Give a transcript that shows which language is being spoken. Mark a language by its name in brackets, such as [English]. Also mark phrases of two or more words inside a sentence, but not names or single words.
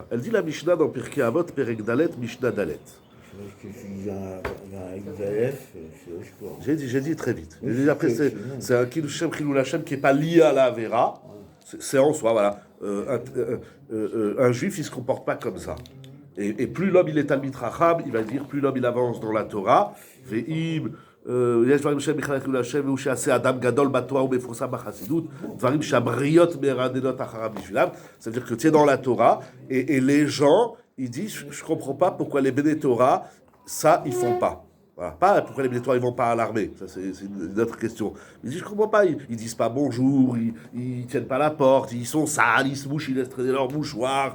[French] Elle dit la Mishnah dans Pirkei Avot, [Hebrew] פרק ד, משנה ד. [French] J'ai dit très vite. Après, c'est un [Hebrew] קידוש השם, חילול השם [French] qui n'est pas lié à la Avera. C'est en soi, voilà. Un juif, il ne se comporte pas comme ça. Et plus l'homme, il est [Hebrew] תלמיד חכם, [French] il va dire, plus l'homme, il avance dans la Torah. [Hebrew] Ve'im, יש דברים שהם בכלל חילול השם, והוא שיעשה אדם גדול בתורה ומפורסם בחסידות, דברים שהבריות מרדנות אחריו בשבילם. [French] C'est-à-dire que tu es dans la Torah, et les gens, ils disent, je ne comprends pas pourquoi les [Hebrew] בני תורה, [French] ça, ils ne font pas. Voilà. Pas pourquoi les [Hebrew] בני תורה, [French] ils ne vont pas à l'armée. Ça, c'est une autre question. Ils disent, je ne comprends pas. Ils ne disent pas bonjour, ils ne tiennent pas la porte, ils sont sales, ils se mouchent, ils laissent traîner leur mouchoir.